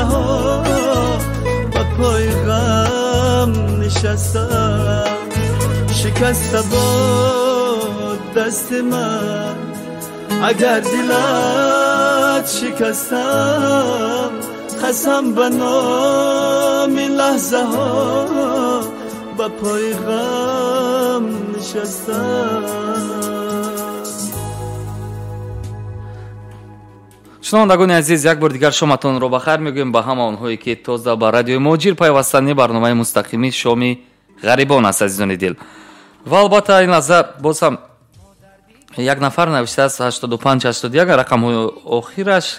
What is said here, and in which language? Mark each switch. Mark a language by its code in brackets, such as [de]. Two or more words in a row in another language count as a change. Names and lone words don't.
[fa] ها با پای غم نشستم شکست با دست من اگر دلت شکستم قسم به نام لحظه ها با پای غم نشستم. [tg] шунавандагони азиз, як бор дигар шоматонро ба хайр мегӯем ба ҳама онҳое ки тоза ба радиои муҳоҷир пайвастани барномаи мустақими шоми ғарибон аст. азизони дил, ва албатта ин лаҳза боз ҳам як нафар навиштааст 8581 рақамҳои охираш.